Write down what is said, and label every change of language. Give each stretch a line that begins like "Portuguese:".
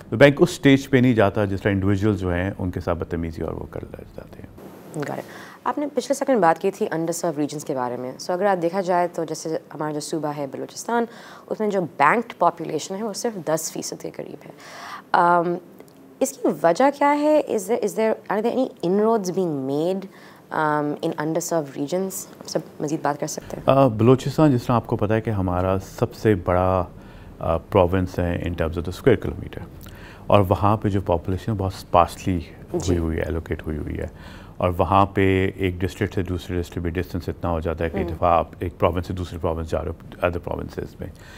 Urdu: تو بینک اس سٹیج پہ نہیں جاتا جس طرح انڈیویجول جو ہیں ان کے ساتھ بدتمیزی اور وہ کر جاتے ہیں. آپ نے پچھلے سیکنڈ بات کی تھی انڈر سرو ریجنس کے بارے میں. سو اگر آپ دیکھا جائے تو جیسے ہمارا جو صوبہ ہے بلوچستان, اس میں جو بینکڈ پاپولیشن ہے وہ صرف 10% کے قریب ہے. اس کی وجہ کیا ہے؟
English: is there any inroads being made in underserved regions?
Urdu: آپ سب مزید بات کر سکتے ہیں. بلوچستان جس طرح آپ کو پتہ ہے کہ ہمارا سب سے بڑا پروونس ہے
English: in terms of the square kilometre,
Urdu: اور وہاں پہ جو پاپولیشن بہت اسپارسلی ہوئی ہے, ایلوکیٹ ہوئی ہے, اور وہاں پہ ایک ڈسٹرکٹ سے دوسرے ڈسٹرکٹ میں ڈسٹینس اتنا ہو جاتا ہے کئی دفعہ آپ ایک پروونس سے دوسرے پروونس جا رہے ہو ادر پروونسز میں.